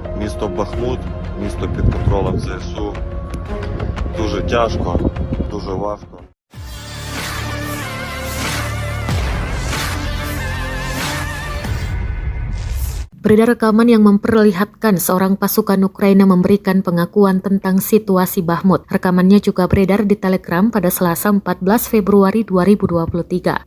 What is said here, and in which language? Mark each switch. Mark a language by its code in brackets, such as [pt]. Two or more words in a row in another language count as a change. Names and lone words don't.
[uk] місто Бахмут, місто під контролем ЗСУ. Дуже тяжко, дуже важко. [id] Beredar rekaman yang memperlihatkan seorang pasukan Ukraina memberikan pengakuan tentang situasi Bahmut. Rekamannya juga beredar di Telegram pada Selasa 14 Februari 2023.